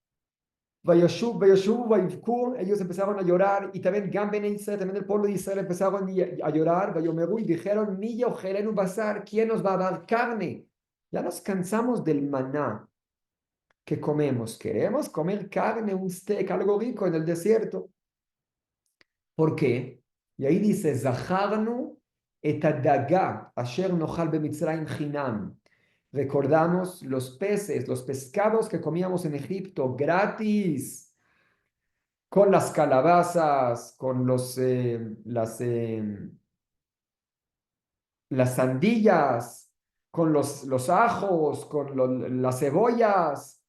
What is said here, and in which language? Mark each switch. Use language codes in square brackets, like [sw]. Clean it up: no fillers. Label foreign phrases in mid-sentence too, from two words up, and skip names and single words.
[es] Ellos empezaron a llorar y también Israel, también el pueblo de Israel empezaron a llorar, y dijeron, ¿quién nos va a dar carne? Ya nos cansamos del maná que comemos, queremos comer carne, un steak, algo rico en el desierto. ¿Por qué? Y ahí dice, [he] זכרנו את הדגה אשר נאכל במצרים חנם. [es] Recordamos los peces, los pescados que comíamos en Egipto gratis, con las calabazas, con las sandillas, con los ajos, con las cebollas.